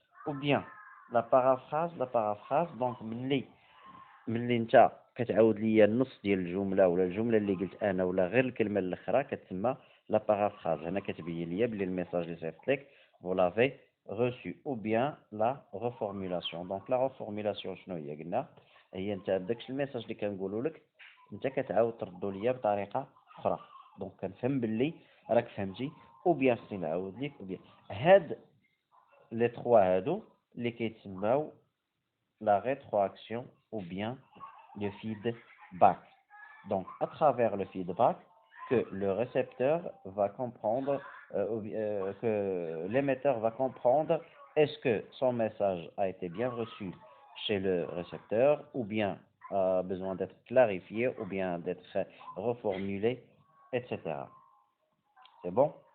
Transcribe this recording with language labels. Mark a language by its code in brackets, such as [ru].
[fr] ou bien la paraphrase donc [ar] ملي انت كتعاود ليا النص ديال الجمله ولا الجمله اللي قلت انا ولا غير الكلمه الاخرى كتسمى لا بارافراز. هنا كتبين ليا بلي الميساج اللي صيفط لك [fr] vous l'avez reçu. ou bien la reformulation. [ar] donc la reformulation شنو هي؟ قلنا هي انت داكشي الميساج اللي كنقولوا لك انت كتعاود تردو ليا بطريقه اخرى، دونك كنفهم باللي راك فهمتي ou bien خصني نعاود لك ou bien هاد لي تخوا هادو اللي كيتسماو [fr] la rétroaction ou bien le feedback. Donc, à travers le feedback, que le récepteur va comprendre, que l'émetteur va comprendre est-ce que son message a été bien reçu chez le récepteur ou bien a besoin d'être clarifié ou bien d'être reformulé, etc. C'est bon?